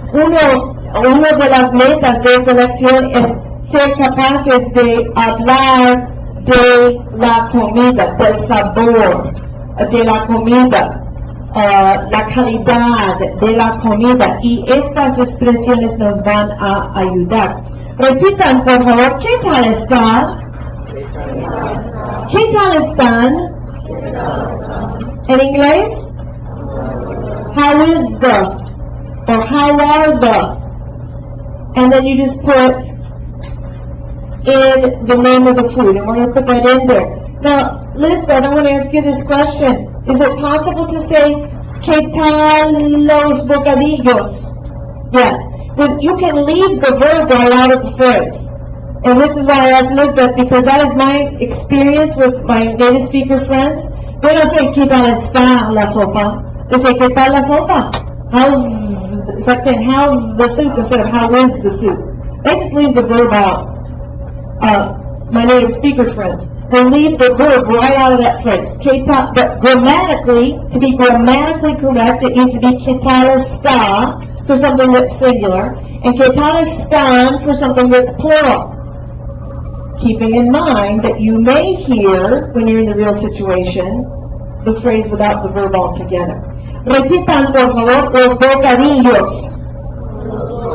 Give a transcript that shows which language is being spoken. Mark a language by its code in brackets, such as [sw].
[es] Una de las metas de esta lección es ser capaces de hablar de la comida, del sabor de la comida. la calidad de la comida, y estas expresiones nos van a ayudar. Repitan, por favor, ¿qué tal está? ¿Qué tal están? En inglés, [en] how is the, or how are the, and then you just put in the name of the food, and we're going to put that in there. Now, Lisbeth, I want to ask you this question. Is it possible to say, [es] ¿qué tal los bocadillos? [en] Yes. But you can leave the verb right out of the phrase. And this is why I asked Lisbeth, because that is my experience with my native speaker friends. They don't say, [es] ¿qué tal está la sopa? [en] They say, [es] ¿qué tal la sopa? [en] It's like saying, how's the soup instead of how is the soup? They just leave the verb out. My native speaker friends, they leave the verb right out of that phrase. But grammatically, to be grammatically correct, it needs to be [es] ¿qué tal está? [en] For something that's singular, and [es] ¿qué tal están? [en] For something that's plural. Keeping in mind that you may hear, when you're in the real situation, the phrase without the verb altogether. [es] Repitan, por favor, los bocadillos.